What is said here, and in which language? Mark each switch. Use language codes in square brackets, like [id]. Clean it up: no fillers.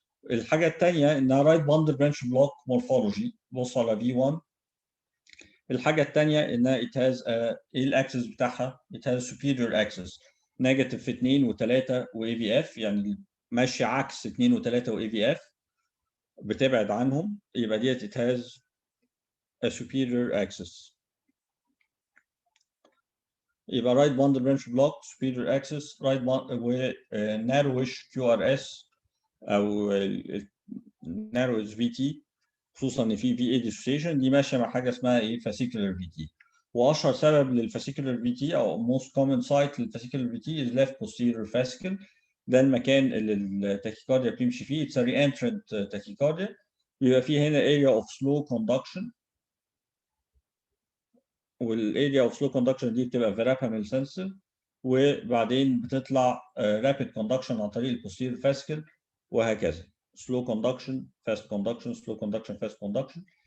[ar] الحاجه الثانيه انها رايت باندل برانش بلوك مورفولوجي، بص على في 1. الحاجه الثانيه انها it has ايه الاكسس بتاعها؟ [en] it has superior axis [ar] نيجاتيف في 2 و3 واي في اف، يعني ماشي عكس 2 و3 واي في اف، بتبعد عنهم. [en] يبقى that it has a superior axis. [ar] يبقى right bundle branch block superior axis right و narrowish QRS او narrowish VT، خصوصا ان في في اي ديسوسيشن دي ماشيه مع حاجه اسمها ايه؟ فاسيكولار في تي. واشهر سبب للفاسيكولار في تي او most common site للفاسيكولار في تي is left posterior fascicle. ده المكان اللي التاكيكارديا بتمشي فيه. [en] it's a reentrant tachycardia. [ar] بيبقى فيه هنا area of slow conduction، والاريا اوف سلو كوندكشن دي بتبقى verapamil sensitive، وبعدين بتطلع rapid conduction عن طريق البوستيريور فاسيكل وهكذا. [en] slow conduction fast conduction slow conduction fast conduction.